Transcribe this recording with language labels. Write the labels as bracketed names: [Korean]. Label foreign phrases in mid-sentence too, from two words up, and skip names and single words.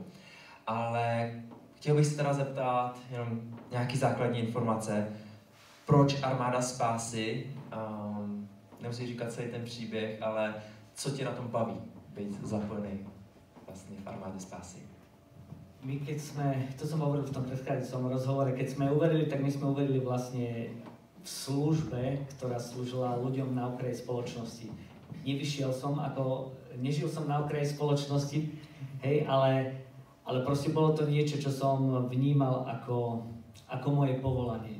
[Czech] Ale chtěl bych se teda zeptat jenom nějaký základní informace. Proč Armáda spásy? Nemusíš říkat celý ten příběh, ale co tě na tom baví být zapojený vlastně v Armáde spásy? [Slovak] My keď sme, to som hovoril v tom predchádzajúcom rozhovore, keď sme uverili, tak my sme uverili vlastne v službe, ktorá slúžila ľuďom na okraji spoločnosti. Nežil som na okraji spoločnosti, hej, ale proste bolo to niečo, čo som vnímal ako moje povolanie.